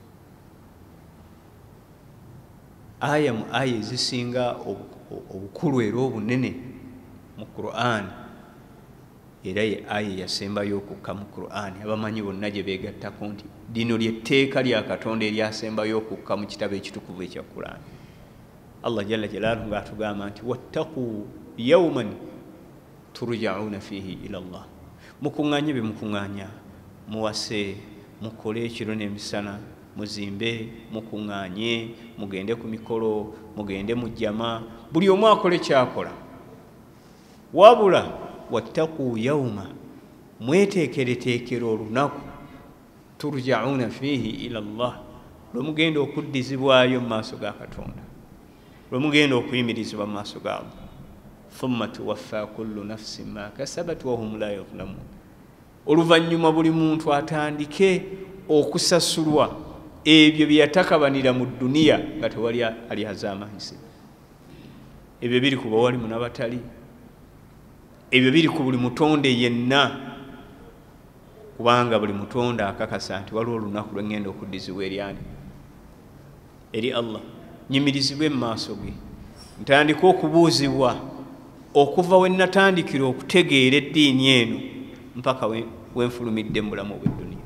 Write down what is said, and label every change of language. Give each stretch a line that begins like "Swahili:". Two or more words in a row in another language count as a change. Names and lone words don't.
Ganda: Aya mu aya ezisinga obukulu era obunene mu Qur'an, era ye aya yasembayo okukka mu Qur'an. Abamanyi bonna gye beegattako nti lino ly'etteeka lya Katonda eryasembayo okukka mu kitabo ekitukuvu ekya Qur'an.
Arabic: الله جل جلاله
Ganda: ng'atugamba nti
Arabic: واتقوا يوما ترجعون فيه إلى الله.
Ganda: Mukuŋŋaanye be mukuŋŋaanya, muwase, mukole ekiro n'emisana, muzimbe, mukuŋŋaanye, mugende ku mikolo, mugende mu jjama, buli omu akole kyakola. Wabula
Arabic: واتقوا يوما,
Ganda: mweteekereteekera olunaku,
Arabic: ترجعون فيه إلى الله,
Ganda: lwe mugenda okuddizibwayo mu maaso ga Katonda, lwe mugenda okuyimirizibwa mu maaso ga Allah.
Arabic: ثم توفى كل نفس ما كسبت وهم لا يظلمون.
Ganda: Oluvannyuma buli muntu atandike okusasulwa ebyo bye yatakabanira mu dduniya nga tewali ali azaamanyise. Ebyo biri ku bawalimu n'abatali, ebyo biri ku buli mutonde yenna, kubanga buli mutonde akakasa nti waliwo olunaku lwe ngenda okuddizibwa eri Allah, nyimirizibwe mu maaso ge, ntandika okubuuzibwa okuva we natandikira okutegeera eddiini eno mpaka wenfulumidde mu bulamu bw'edduniya.